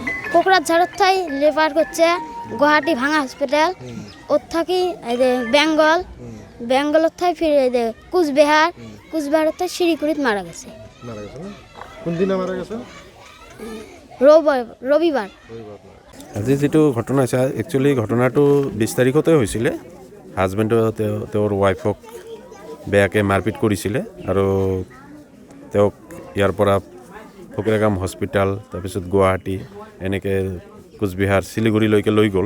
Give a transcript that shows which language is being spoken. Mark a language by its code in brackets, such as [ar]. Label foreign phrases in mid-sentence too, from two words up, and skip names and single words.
[bn] কোকরাঝাড়ের থাই রেফার করছে গুয়াহাটি ভাঙা হসপিটাল, ওর থাকি এই যে বেঙ্গলের থাই ফির এই যে কুচবিহারের থাই শিলিগুড়িত মারা গেছে। মারা গেছে না? কোন দিনে মারা গেছে? রবিবার। [as] আজি যেটো ঘটনা হৈছে একচুৱেলি ঘটনাটো 20 তাৰিখতে হৈছিলে। হাজবেণ্ডে তেওঁৰ ৱাইফক বেয়াকৈ মাৰপিট কৰিছিলে আৰু তেওঁক ইয়াৰ পৰা ফকৰিয়াগ্ৰাম হস্পিটেল, তাৰপিছত গুৱাহাটী, এনেকৈ কোচবিহাৰ শিলিগুৰিলৈকে লৈ গ'ল।